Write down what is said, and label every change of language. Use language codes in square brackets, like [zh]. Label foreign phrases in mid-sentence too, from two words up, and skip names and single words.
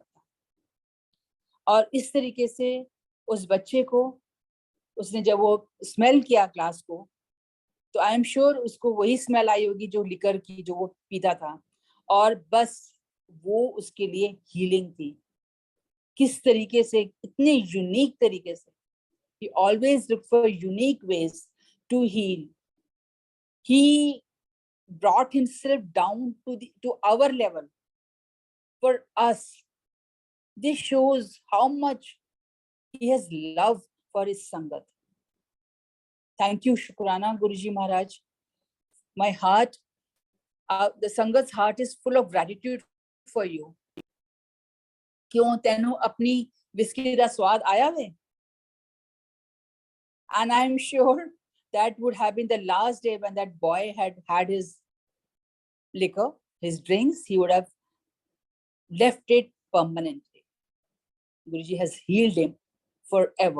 [hi] और इस तरीके से उस बच्चे को उसने जब वो स्मेल किया ग्लास को तो [en] I am sure [hi] उसको वही स्मेल आई होगी जो लिकर की जो वो पीता था, और बस वो उसके लिए हीलिंग थी। किस तरीके से, इतने यूनिक तरीके से, [en] he always look for unique ways to heal. He brought himself down to our level for us. This shows how much he has love for his Sangat. Thank you, Shukrana, Guruji Maharaj. My heart, the Sangat's heart is full of gratitude for you. [pa] ਕਿਉਂ ਤੈਨੂੰ ਆਪਣੀ ਵਿਸਕੀ ਦਾ ਸੁਆਦ ਆਇਆ ਵੇ? [en] And I'm sure that would have been the last day when that boy had his liquor, his drinks, he would have left it permanently. Guruji has healed him forever.